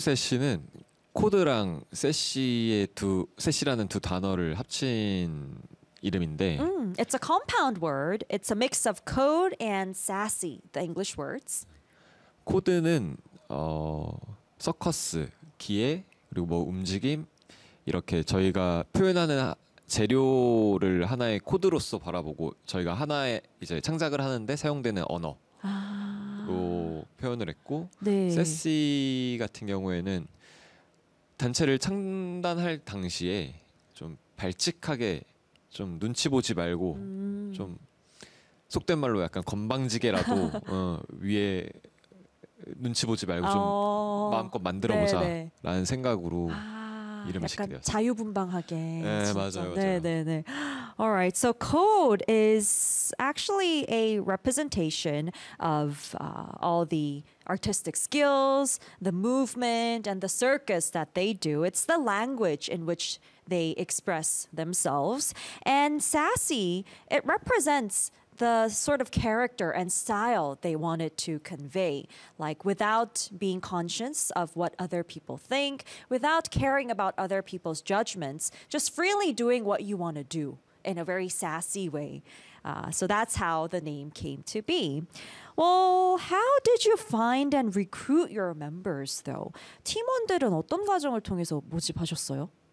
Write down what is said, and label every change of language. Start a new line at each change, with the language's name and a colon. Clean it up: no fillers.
Korean: 세시는 코드랑 세시라는 두 단어를 합친 이름인데,
English: It's a compound word. It's a mix of code and sassy, the English words.
Korean: 코드는 서커스, 기계, 그리고 뭐 움직임, 이렇게 저희가 표현하는 재료를 하나의 코드로서 바라보고, 저희가 하나의 이제 창작을 하는데 사용되는 언어로 표현을 했고, 세시 같은 경우에는 단체를 창단할 당시에 좀 발칙하게 좀 눈치 보지 말고 좀 속된 말로 약간 건방지게라도 위에 눈치 보지 말고 좀 마음껏 만들어 네. 보자라는 생각으로 이름을 짓게 약간 되었어요. 자유분방하게 네, 진짜. 맞아요, 맞아요.
English: All right. So code is actually a representation of all the artistic skills, the movement, and the circus that they do. It's the language in which they express themselves. And sassy, it represents the sort of character and style they wanted to convey, like without being conscious of what other people think, without caring about other people's judgments, just freely doing what you want to do in a very sassy way. So that's how the name came to be. Well, how did you find and recruit your members, though?
Korean: 팀원들은 어떤 과정을 통해서 모집하셨어요?